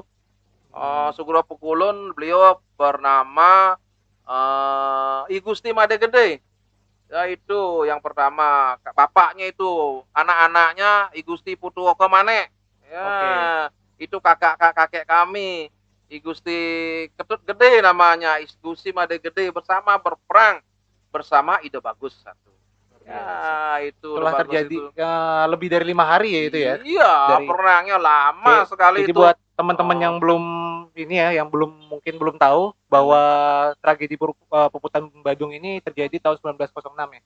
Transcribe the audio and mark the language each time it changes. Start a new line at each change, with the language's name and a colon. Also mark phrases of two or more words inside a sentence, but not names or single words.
Indonesian: Sugro Pukulun beliau bernama I Gusti Made Gede. Ya itu yang pertama, bapaknya itu, anak-anaknya I Gusti Putuoka Mane. Ya, Oke. itu kakek kami. I Gusti Ketut Gede namanya, I Gusti Made Gede bersama berperang bersama Ide Bagus satu. Luar biasa. Ya, itu Setelah bagus terjadi itu. lebih dari 5 hari ya itu ya. Iya, Dari perangnya lama Oke, sekali jadi itu. buat teman-teman Oh, yang belum ini ya, yang mungkin belum tahu bahwa tragedi Puputan Badung ini terjadi tahun 1906 ya.